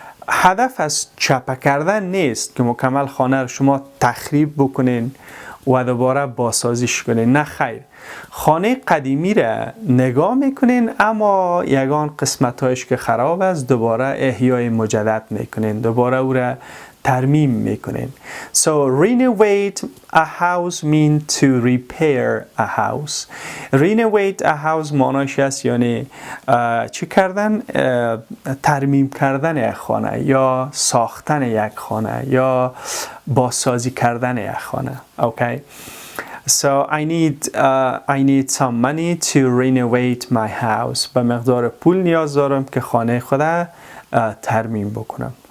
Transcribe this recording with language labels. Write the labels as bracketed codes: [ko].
[fa] هدف از چپه کردن نیست که مکمل خانه رو شما تخریب بکنین و دوباره بازسازیش کنین. نه خیر، خانه قدیمی را نگاه میکنین اما یگان قسمتایش که خراب است دوباره احیای مجدد میکنین، دوباره او را ترمیم میکنین. [en] So renovate a house mean to repair a house. Renovate a house [fa] معناش است یعنی چی کردن؟ ترمیم کردن یک خانه یا ساختن یک خانه یا بازسازی کردن یک خانه. [en] Okay. So I need some money to renovate my house. [fa] به مقدار پول نیاز دارم که خانه خودم ترمیم بکنم.